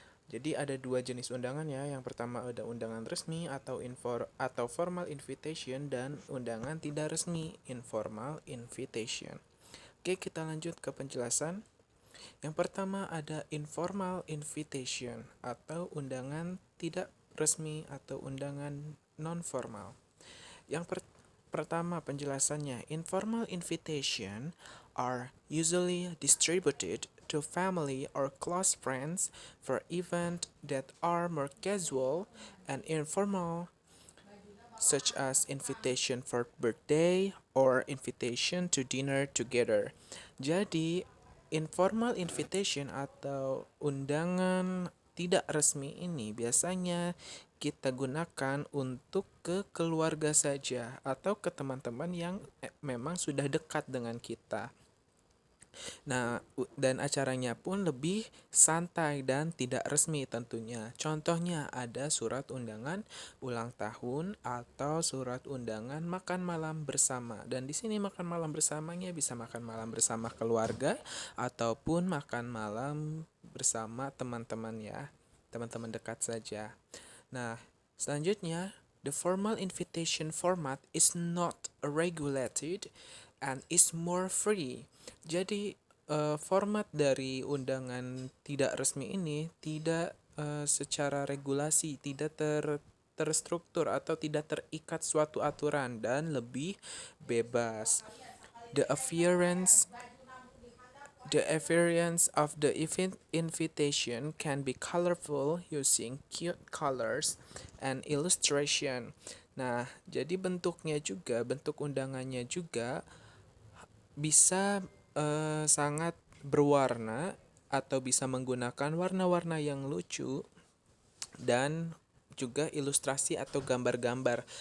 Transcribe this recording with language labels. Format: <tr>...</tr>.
<id>Jadi ada dua jenis undangan ya. Yang pertama ada undangan resmi atau</id> <en>formal invitation</en> <id>dan undangan tidak resmi</id> <en>informal invitation.</en> <id>Oke, kita lanjut ke penjelasan. Yang pertama ada</id> <en>informal invitation</en> <id>atau undangan tidak resmi atau undangan non formal. Pertama penjelasannya,</id> <en>informal invitation are usually distributed to family or close friends for events that are more casual and informal, such as invitation for birthday or invitation to dinner together.</en> <id>Jadi, informal invitation atau undangan tidak resmi ini biasanya kita gunakan untuk ke keluarga saja atau ke teman-teman yang memang sudah dekat dengan kita. Nah, dan acaranya pun lebih santai dan tidak resmi tentunya. Contohnya ada surat undangan ulang tahun atau surat undangan makan malam bersama. Dan di sini makan malam bersamanya bisa makan malam bersama keluarga ataupun makan malam bersama teman-teman ya. Teman-teman dekat saja. Nah, selanjutnya,</id> <en>the formal invitation format is not regulated and is more free.</en> <id>Jadi, format dari undangan tidak resmi ini tidak secara regulasi, tidak terstruktur atau tidak terikat suatu aturan dan lebih bebas.</id> <en>The appearance The appearance of the event invitation can be colorful using cute colors and illustration.</en> <id>Nah, jadi bentuk undangannya juga bisa sangat berwarna atau bisa menggunakan warna-warna yang lucu dan juga ilustrasi atau gambar-gambar.</id>